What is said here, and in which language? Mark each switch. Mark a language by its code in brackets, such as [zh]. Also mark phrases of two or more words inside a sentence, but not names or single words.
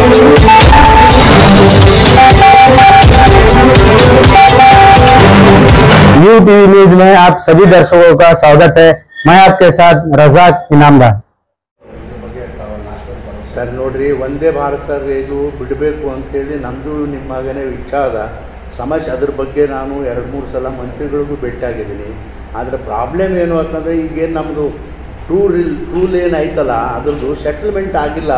[hi] यू टीवी न्यूज में आप सभी दर्शकों का स्वागत है। मैं आपके साथ रजाक इनामदार। [kn] ಸರ್ ನೋಡ್ರಿ, ವಂದೇ ಭಾರತ ರೈಲು ಬಿಡಬೇಕು ಅಂತೇಳಿ ನಮ್ಮದು ನಿಮ್ಮಗನೇ ವಿಚಾರ ಸಮಸ್ಯೆ. ಅದ್ರ ಬಗ್ಗೆ ನಾನು 2-3 ಸಲ ಮಂತ್ರಿಗಳಿಗೂ ಭೇಟಿಯಾಗಿದ್ದೀನಿ. ಆದರೆ ಪ್ರಾಬ್ಲಮ್ ಏನು ಅಂತಂದರೆ, ಈಗೇನು ನಮ್ಮದು [en] two lane [kn] ಐತಲ್ಲ, ಅದ್ರದ್ದು ಸೆಟಲ್ಮೆಂಟ್ ಆಗಿಲ್ಲ.